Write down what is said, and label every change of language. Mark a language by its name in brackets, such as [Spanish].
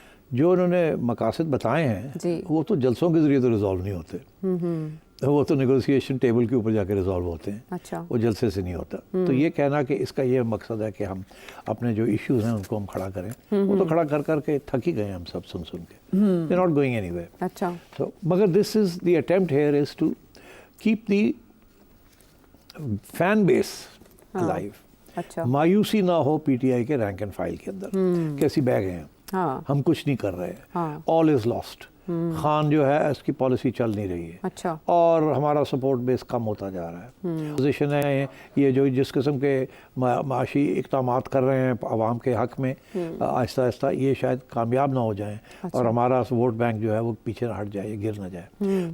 [Urdu] جو انہوں نے مقاصد بتائے ہیں وہ تو جلسوں کے ذریعے تو ریزالو نہیں ہوتے, وہ تو نیگوسیشن ٹیبل کے اوپر جا کے ریزالو ہوتے ہیں. اچھا. وہ جلسے سے نہیں ہوتا. تو یہ کہنا کہ اس کا یہ مقصد ہے کہ ہم اپنے جو ایشوز ہیں ان کو ہم کھڑا کریں, وہ تو کھڑا کر کے تھک ہی گئے ہم سب سن کے. [English] They're not going anywhere. [Urdu] اچھا. [English] So, [Urdu] مگر [English] this is the attempt here is to keep the fan base alive. [Urdu] اچھا. مایوسی نہ ہو پی ٹی آئی کے رینک اینڈ فائل کے اندر کیسی بیگ ہیں, ہم کچھ نہیں کر رہے ہیں, [English] all is lost. [Urdu] خان جو ہے اس کی پالیسی چل نہیں رہی ہے. اچھا. اور ہمارا سپورٹ بیس کم ہوتا جا رہا ہے. پوزیشن ہے یہ جو جس قسم کے معاشی اقدامات کر رہے ہیں عوام کے حق میں آہستہ آہستہ یہ شاید کامیاب نہ ہو جائیں اور ہمارا ووٹ بینک جو ہے وہ پیچھے نہ ہٹ جائے, گر نہ جائے.